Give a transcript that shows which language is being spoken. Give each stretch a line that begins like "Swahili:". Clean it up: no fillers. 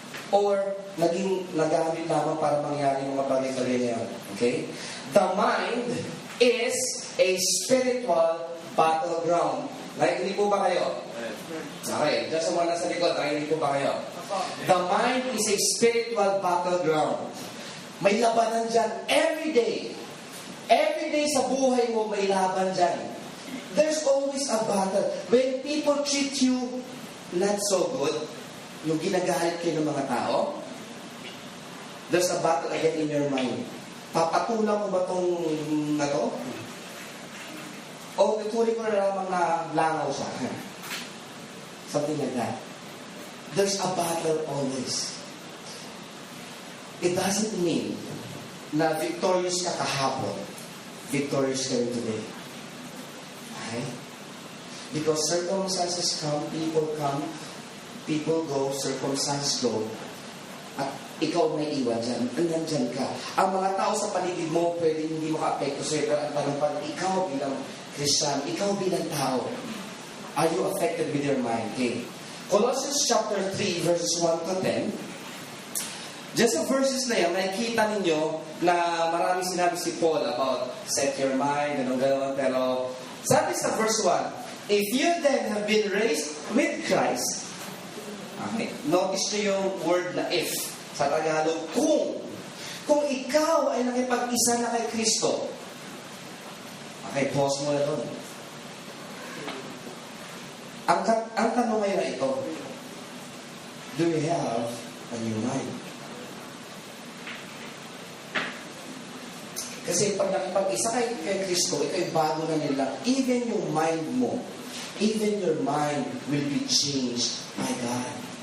Filipino: Or, nagamit lamang para mangyari yung mga bagay-bagay na yun. Okay?
English: The mind is a spiritual battleground.
Filipino: Nakikinig po ba kayo? Okay, dyan sa mga nasa likod, nakikinig po ba kayo?
English: The mind is a spiritual battleground. May labanan dyan every day. Every day sa buhay mo, may laban dyan. There's always a battle. When people treat you not so good, yung ginagalit kayo ng mga tao, there's a battle again in your mind.
Filipino: Papatulang mo ba itong na to? O tutuloy ko na lamang na langaw siya. Something like that.
English: there's a battle always. It doesn't mean na victorious ka kahapon, victorious ka rin today. Okay? Because circumstances come, people go, circumstances go, at ikaw may iwan dyan, nandyan ka.
Filipino: Ang mga tao sa paligid mo, pwede hindi maka-apekto sa'yo, pero ang tanong pa, ikaw bilang Christian, ikaw bilang tao, are you affected with your mind? Okay. Colossians chapter 3, verses 1 to 10, just sa verses na yan, nakikita ninyo na marami sinabi si Paul about set your mind, gano'n, pero sabi sa verse 1, if you then have been raised with Christ, okay, notice nyo yung word na if, sa Tagalog, kung ikaw ay nakipag-isa na kay Kristo, okay, pause mo na doon. Ang tanong ngayon na ito, do you have a new mind? Kasi pag nakipag-isa kay Kristo, ito'y bago na nila.
English: Even yung mind mo, even your mind will be changed by God.